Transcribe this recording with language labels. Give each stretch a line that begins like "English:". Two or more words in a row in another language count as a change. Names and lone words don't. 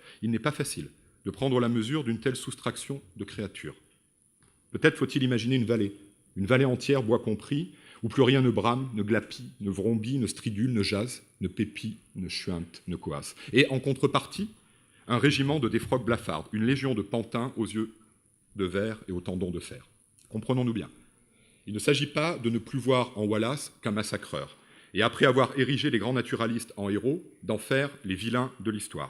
French: Il n'est pas facile de prendre la mesure d'une telle soustraction de créatures. Peut-être faut-il imaginer une vallée entière, bois compris, où plus rien ne brame, ne glapit, ne vrombit, ne stridule, ne jase, ne pépit, ne chuinte, ne coasse. Et en contrepartie, un régiment de défroques blafardes, une légion de pantins aux yeux de verre et aux tendons de fer. Comprenons-nous bien. Il ne s'agit pas de ne plus voir en Wallace qu'un massacreur, et après avoir érigé les grands naturalistes en héros, d'en faire les vilains de l'histoire.